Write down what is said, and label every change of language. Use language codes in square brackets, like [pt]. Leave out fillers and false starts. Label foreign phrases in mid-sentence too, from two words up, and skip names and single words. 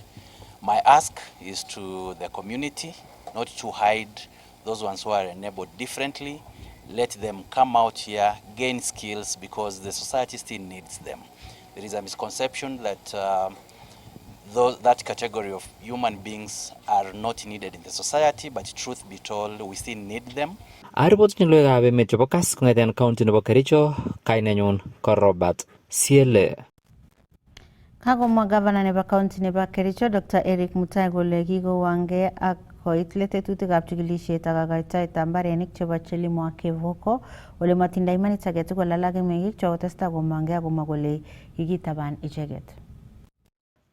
[en] My ask is to the community not to hide those ones who are enabled differently. Let them come out here, gain skills, because the society still needs them. There is a misconception that that category of human beings are not needed in the society, but truth be told, we still need them. [kln] Aripot nilwekab emet chebo Kass kong'eten county nebo Kericho, kainenyun ko Robert Siele. Kagomwa gavana nebo county nebo Kericho Dr. Eric Mutai kole kikowangei ak koit tetutikab chikilisiet ak kaitoetab mbarenik chebo Chelimo ak Kevoko ole matindoi imanit age tugul alak meng'ik chekotestai komongei akomwa kole kikitaban icheket.